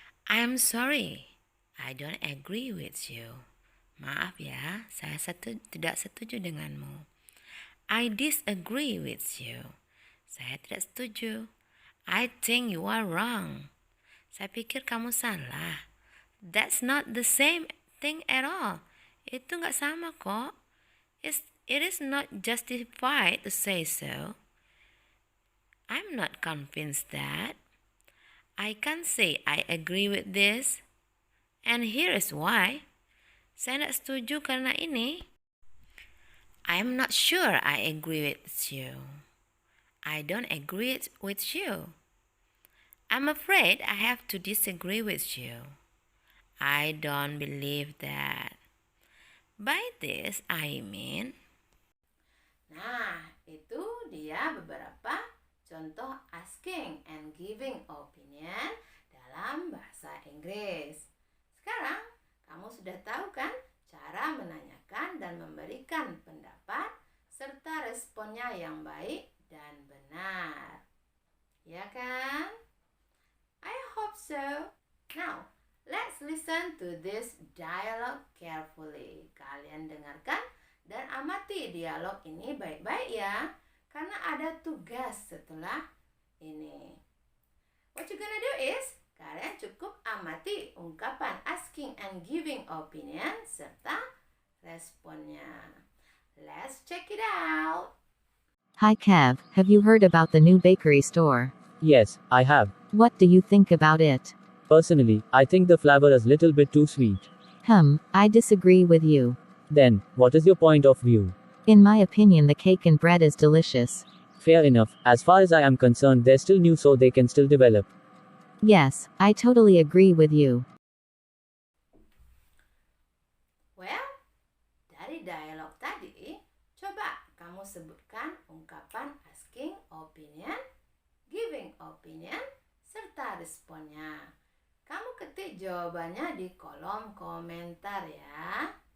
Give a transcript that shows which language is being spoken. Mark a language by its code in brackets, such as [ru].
[en] I'm sorry, I don't agree with you. [id] Maaf ya, saya tidak setuju denganmu. [en] I disagree with you. [id] Saya tidak setuju. [en] I think you are wrong. [id] Saya pikir kamu salah. [en] That's not the same thing at all. [id] Itu nggak sama kok. [en] It is not justified to say so. I'm not convinced that. I can't say I agree with this. And here is why. [id] Saya tidak setuju karena ini. [en] I'm not sure I agree with you. I don't agree with you. I'm afraid I have to disagree with you. I don't believe that. By this, I mean. [id] Nah, itu dia beberapa contoh [en] asking and giving opinion [id] dalam bahasa Inggris. Sekarang, kamu sudah tahu kan cara menanyakan dan memberikan pendapat serta responnya yang baik dan benar. Ya kan? [en] I hope so. Now, let's listen to this dialogue carefully. [id] Kalian dengarkan dan amati dialog ini baik-baik ya. Karena ada tugas setelah ini. [en] What you gonna do is, [id] kalian cukup amati ungkapan [en] asking and giving opinion [id] serta responnya. [en] Let's check it out. Hi Kev, have you heard about the new bakery store? Yes, I have. What do you think about it? Personally, I think the flavor is little bit too sweet. I disagree with you. Then, what is your point of view? In my opinion, the cake and bread is delicious. Fair enough. As far as I am concerned, they're still new, so they can still develop. Yes, I totally agree with you. [id] Well, dari dialog tadi, coba kamu sebutkan ungkapan asking opinion, giving opinion, serta responnya. Kamu ketik jawabannya di kolom komentar ya.